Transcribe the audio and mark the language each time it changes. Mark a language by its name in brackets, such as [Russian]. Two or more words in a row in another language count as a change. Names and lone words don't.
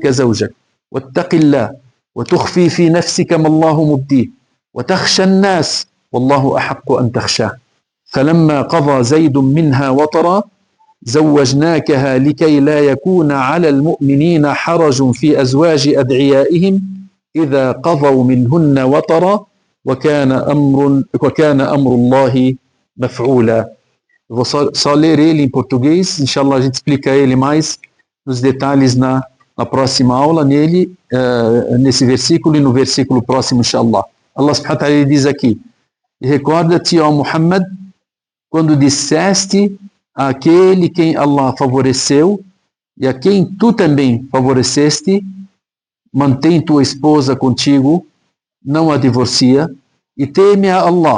[Arabic] زَوْجَكَ وَاتَّقِ اللَّهَ وَتُخْفِي فِي نَفْسِكَ مَا اللَّهُ مُبْدِيهِ وَتَخْشَى النَّاسَ وَاللَّهُ أَحَقُّ أَنْ تَخْشَاهُ فَلَمَّا قَضَى زَيْدٌ مِنْهَا وَطَرًا زَوَّجْنَاكَهَا لِكَيْ لَا يَكُونَ عَلَى الْمُؤْمِنِينَ حَرَجٌ فِي أَزْوَاجِ أَدْعِيَائِهِمْ إذا قضوا منهن وطرا وكان أمر الله مفعولا. [Portuguese] Eu vou só ler ele em português, inshallah a gente explica ele mais nos detalhes na próxima aula, nesse versículo e no versículo próximo, inshallah. Allah [Arabic] سبحانه وتعالى [Portuguese] diz aqui, e recorda-te, ó Muhammad, quando disseste àquele quem Allah favoreceu e a quem tu também favoreceste, mantém tua esposa contigo, não a divorcia, e teme a Allah.